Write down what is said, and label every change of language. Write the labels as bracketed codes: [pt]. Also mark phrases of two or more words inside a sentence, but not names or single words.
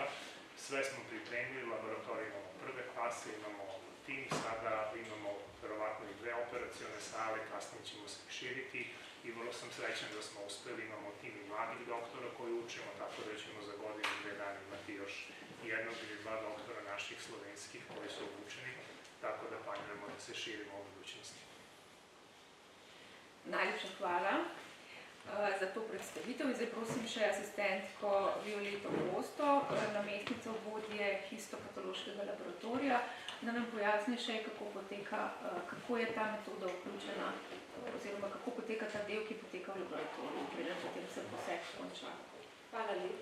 [sr] Sve smo pripremili, laboratorij imamo prve klase, imamo tim, sada imamo verovatno i 2 operacione sale, kasnije ćemo se širiti i vrlo sam srećan da smo uspeli, imamo tim i mladih doktora koji učimo, tako da ćemo za godinu 2 dana imati još 1 ili 2 doktora naših slovenskih koji su obučeni, tako da planiramo da se širimo u budućnosti. [sl] Najlepša hvala za to predstavitev in zdaj prosim še asistentko Violeto Hosto, namestnico vodje histopatološkega laboratorija, da nam pojasni še, kako je ta metoda vključena oziroma kako poteka ta del, ki poteka v laboratoriju, preden potem se poseg konča.